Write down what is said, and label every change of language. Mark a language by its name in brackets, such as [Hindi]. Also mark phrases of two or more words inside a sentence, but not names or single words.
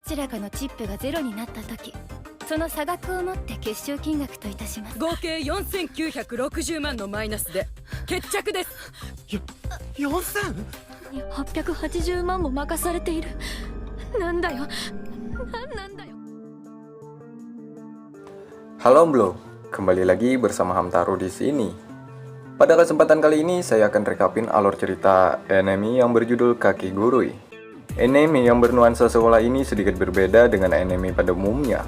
[Japanese] ちらかのチップがゼロになった時、その差額を持って結晶金額といたします。合計4960万のマイナスで決着です。 4000？ 880万も任されている。なんだよ、なんだよ。 [Indonesian] Halo Bro, kembali lagi bersama Hamtaro di sini. Pada kesempatan kali ini saya akan rekapin alur cerita anime yang berjudul Kakigurui. Anime yang bernuansa sekolah ini sedikit berbeda dengan anime pada umumnya.